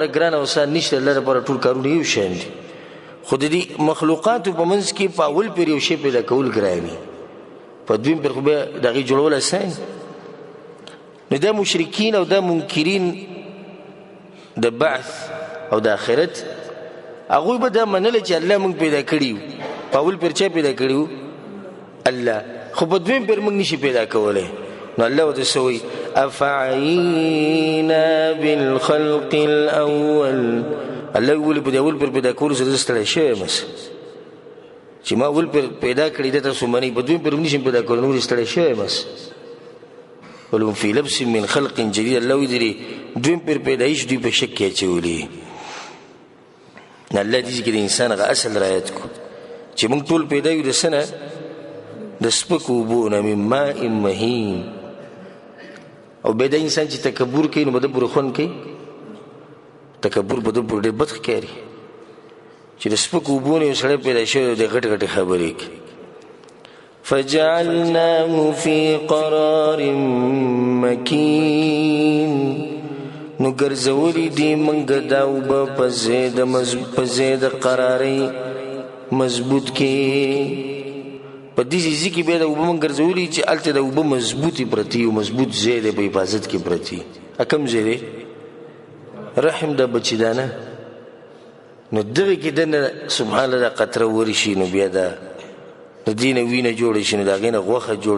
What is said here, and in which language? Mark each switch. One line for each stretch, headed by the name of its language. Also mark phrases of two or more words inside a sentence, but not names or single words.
Pashto: ګران او آسان نشته الله لپاره ټول کارونه یو شان دي خو د دې مخلوقاتو په منځ کې په اول پیر یو شی پیدا کول ګرانی په دویم پیر خو بیا د هغې جوړول آسان نو دا مشرکین او دا منکرین د بعث او د آخرت هغوی به دا منله چې الله موږ پیدا کړي په اول پیر چا پیدا کړي الله خو په دویم پیر موږ نشي پیدا کولی نو الله ورته څه وایي
Arabic: افعینا بالخلق الاول
Pashto: الله ویلي په د اول پیر پیدا کولو سره زه ستړی شوی یم چې ما اول پیر پیدا کړي ده تاسو منئ په دویم پیر موږ نشم پیدا کولی نور ستړی شوی یم
Arabic: ولهم فی لبس من خلق جدید
Pashto: الله ویلي دویم پیر پیدایش دوی په شک کې اچولي الله دې کې د انسان هغه اصل رعایت کو چې موږ ټول پیدا یو د څه نه د سپکو اوبو نه
Arabic: من ماء مهین
Pashto: او بیا د انسان چې تکبر کوي نو به د پورې خوند کوي تکبر به د پورې ډېر بد ښکاري چې د سپکو اوبو نه یو سړی پیدا شوی د غټ غټې خبرې کوي
Arabic: فجعلناه في قرار مكين
Pashto: نو ګرځولي دي موږ دا اوبه په ځای د قرارۍ مضبوط کې په دې ځای کې بیا د اوبه موږ ګرځولي چې هلته د اوبه مضبوطې پرتې او مضبوط ځای دی په حفاظت کې پرتې کوم ځای دی رحم د بچیدانه نو دغه کې دنه
Arabic: سبحان الله
Pashto: دا قطره ورشي نو بیا دا د دې نه وینه جوړه شي نو د هغې نه غوښه جوړه